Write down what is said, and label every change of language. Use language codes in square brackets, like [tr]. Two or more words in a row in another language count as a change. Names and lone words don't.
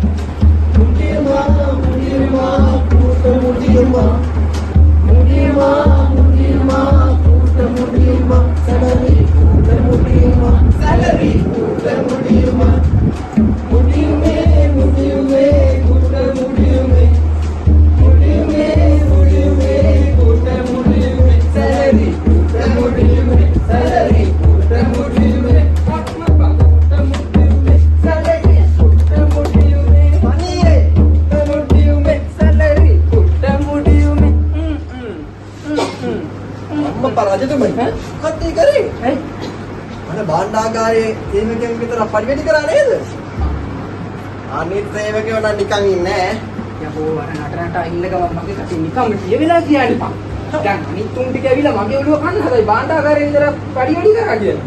[ta] முடியுமா கூட்ட முடியுமா கூட்ட முடியுமா salary கூட்ட முடியுமா முடியுமே கூட்ட முடியுமே கூட்ட முடியுமே salary கூட்ட முடியுமே கூட்ட முடியுமே salary கூட்ட முடியுமே மணியே கூட்ட முடியுமே salary கூட்ட [si] අම්පා රජතුමනි මොකක්ද ඒ කරේ ඈ අනේ භාණ්ඩාගාරයේ සේවකයන් විතර පරිවැඩි කරා නේද අනිත් සේවකයෝ නම් නිකන් ඉන්නේ යකෝ අර නටනට ඉන්න ගමන් මගේ කටේ නිකම්ම කියවිලා කියන්නේ පා දැන් අනිත් තුන් ටික ඇවිල්ලා මගේ ඔළුව කන්න හදයි භාණ්ඩාගාරයේ විතර පරිවැඩි කරා කියලා